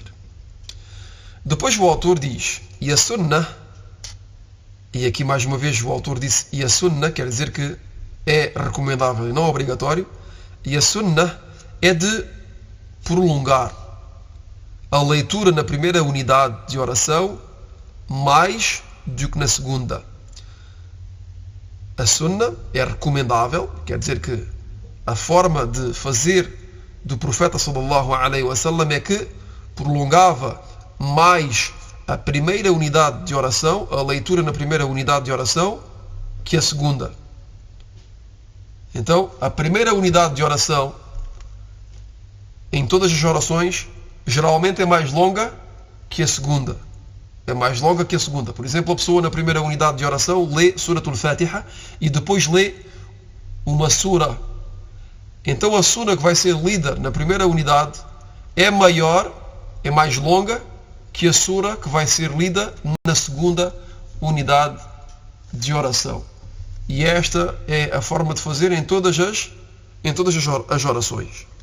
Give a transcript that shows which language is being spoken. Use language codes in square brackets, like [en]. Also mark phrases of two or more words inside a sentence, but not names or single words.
[pt] Depois o autor diz: e a Sunnah, e aqui mais uma vez o autor disse e a Sunnah, quer dizer que é recomendável e não obrigatório, e a Sunnah é de prolongar a leitura na primeira unidade de oração mais do que na segunda. A Sunnah é recomendável, quer dizer que a forma de fazer do profeta [ar] صلى الله عليه وسلم [pt] é que prolongava mais a primeira unidade de oração, a leitura na primeira unidade de oração, que a segunda. Então, a primeira unidade de oração em todas as orações geralmente é mais longa que a segunda. É mais longa que a segunda. Por exemplo, a pessoa na primeira unidade de oração lê Surat al-Fatiha e depois lê uma sura. Então a sura que vai ser lida na primeira unidade é maior, é mais longa que a sura que vai ser lida na segunda unidade de oração. E esta é a forma de fazer em todas as orações.